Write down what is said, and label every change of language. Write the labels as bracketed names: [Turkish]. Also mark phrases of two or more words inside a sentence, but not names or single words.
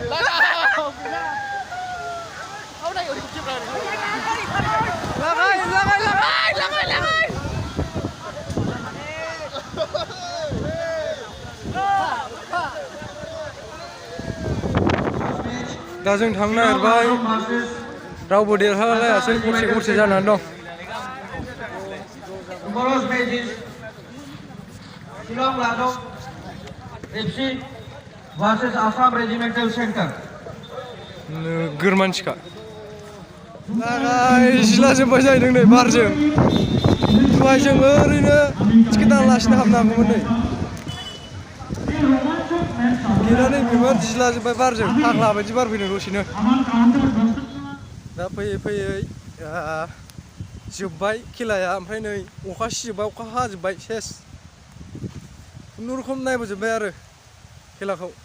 [Bodo] Lagay. दा जों थांनो नागिरबाय रावबो देरहालायासै गरसे जानानै दं [English] Tomorrow's match is Shillong Ladok FC versus Assam Regimental Center. [Bodo] नोगोर मानसिखा जिलाजोब्बाय जाहैदों नै बारजों दहाय जों ओरैनो टिकेट दानालासिनो हाबनो हागौमोन नै गेटआनो बेमोन जिलाजोब्बाय बारजों फाग्ला बायदि बार फैदों दसेनो दा फैयै जोब्बाय खेलाया ओमफ्राय नै अखा सिजोब्बाय अखा हाजोब्बाय सेस खुनुरुखुम नायबोजोब्बाय आरो खेलाखौ